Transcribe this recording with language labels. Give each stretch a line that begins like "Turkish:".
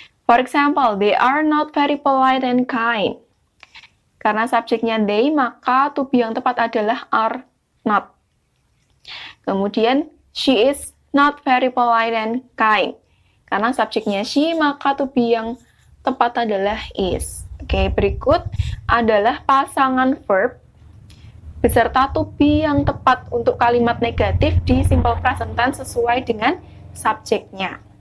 English: For example, they are not very polite and kind.
Indonesian: Karena subjeknya they, maka to be yang tepat adalah are not.
English: Kemudian, she is not very polite and kind.
Indonesian: Karena subjeknya she, maka to be yang tepat adalah is. Oke, berikut adalah pasangan verb beserta to be yang tepat untuk kalimat negatif di simple present tense sesuai dengan subjeknya.